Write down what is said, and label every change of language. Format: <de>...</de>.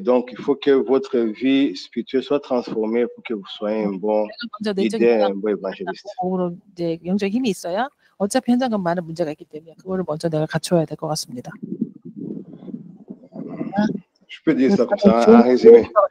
<fr>Donc, il faut que votre vie spirituelle soit transformée pour que vous soyez un bon leader, un bon évangéliste.</fr> <ko>영적 힘이 있어야 어차피 현장은 많은 문제가 있기 때문에 그거를 먼저 내가 갖춰야 될 것 같습니다.</ko> <fr>Je peux dire ça comme ça, en résumé.</fr>